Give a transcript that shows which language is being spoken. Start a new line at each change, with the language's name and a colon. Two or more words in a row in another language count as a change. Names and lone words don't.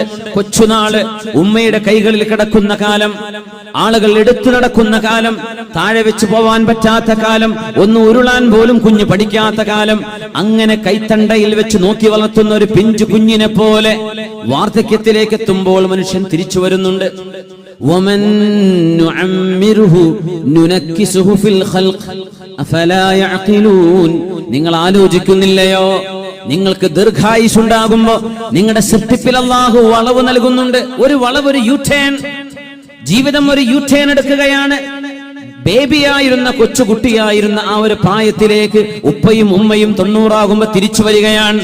Malayalam: കൊച്ചുനാള്, ഉമ്മയുടെ കൈകളിൽ കിടക്കുന്ന കാലം, ആളുകൾ എടുത്തു നടക്കുന്ന കാലം, താഴെ വെച്ച് പോവാൻ പറ്റാത്ത കാലം, ഒന്ന് ഉരുളാൻ പോലും കുഞ്ഞ് പഠിക്കാത്ത കാലം. അങ്ങനെ കൈത്തണ്ടയിൽ വെച്ച് നോക്കി വളർത്തുന്ന ഒരു പിഞ്ചു കുഞ്ഞിനെ പോലെ വാർദ്ധക്യത്തിലേക്ക് എത്തുമ്പോൾ മനുഷ്യൻ തിരിച്ചു വരുന്നുണ്ട്.
Arabic: ومن نعمره ننكسه في الخلق أفلا يعقلون.
Malayalam: നിങ്ങൾ ആലോചിക്കുന്നില്ലയോ, നിങ്ങൾക്ക് ദീർഘായുസ് ഉണ്ടാകുമ്പോ നിങ്ങളുടെ സൃഷ്ടിപ്പിൽ അല്ലാഹു വളവ് നൽകുന്നുണ്ട്. ഒരു വളവ്, ഒരു യൂടേൺ, ജീവിതം ഒരു യൂടേൺ എടുക്കുകയാണ്. ബേബിയായിരുന്ന കൊച്ചുകുട്ടിയായിരുന്ന ആ ഒരു പ്രായത്തിലേക്ക് ഉപ്പയും ഉമ്മയും 90 തിരിച്ചു വരികയാണ്.